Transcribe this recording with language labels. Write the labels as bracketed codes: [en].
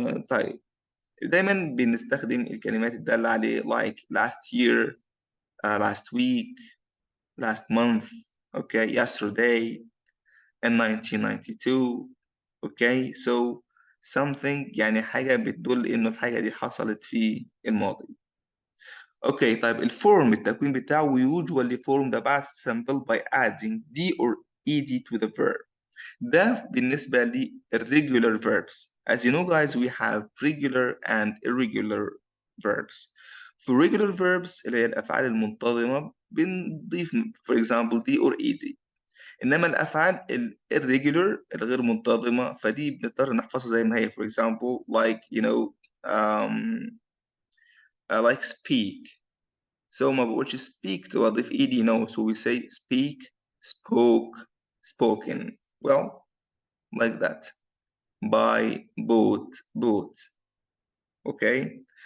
[ar] طيب دايما بنستخدم الكلمات الدالة عليه [en] like last year, last week, last month, okay, yesterday, in 1992. okay, so something [ar] يعني حاجة بتدل إنه الحاجة دي حصلت في الماضي. اوكي طيب التكوين بتاعه [en] we usually form the past simple by adding d or ed to the verb. [ar] ده بالنسبة للregular verbs. [en] As you know guys, we have regular and irregular verbs. For regular verbs [ar] اللي هي الأفعال المنتظمة بنضيف [en] for example d or ed. [ar] إنما الأفعال irregular الغير منتظمة فدي بنضطر نحفظها زي ما هي. [en] For example like you know like speak. So [ar] ما بقولش [en] speak to [ar] أضيف [en] ed no. So we say speak, spoke, spoken. Well, like that. Buy, bought. Okay.